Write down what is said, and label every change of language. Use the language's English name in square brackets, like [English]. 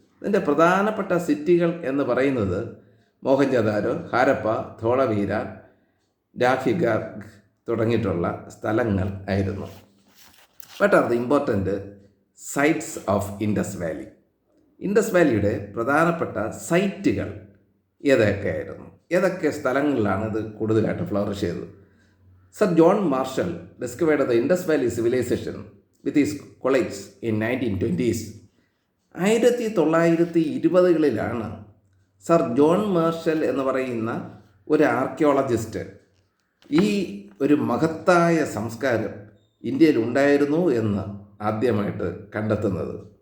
[Malayalam] ഇതിൻ്റെ പ്രധാനപ്പെട്ട സിറ്റികൾ എന്ന് പറയുന്നത് മോഹൻജദാരോ, ഹാരപ്പ, ധോളവീര, രാഖിഘട്ട് തുടങ്ങിയിട്ടുള്ള സ്ഥലങ്ങൾ ആയിരുന്നു. [English] What are the important sites of Indus valley? [Malayalam] Indus വാലിയുടെ പ്രധാനപ്പെട്ട സൈറ്റുകൾ ഏതൊക്കെയായിരുന്നു? ഏതൊക്കെ സ്ഥലങ്ങളിലാണ് ഇത് കൂടുതലായിട്ട് ഫ്ലറിഷ് ചെയ്തത്? [English] Sir John Marshall discovered the Indus Valley civilization with his colleagues in 1920s. [Malayalam] 1920കളിലാണ് sir John marshal എന്ന് പറയുന്ന ഒരു ആർക്കിയോളജിസ്റ്റ് ഈ ഒരു മഹത്തായ സംസ്കാരം ഇന്ത്യയിൽ ഉണ്ടായിരുന്നു എന്ന് ആദ്യമായിട്ട് കണ്ടെത്തുന്നത്.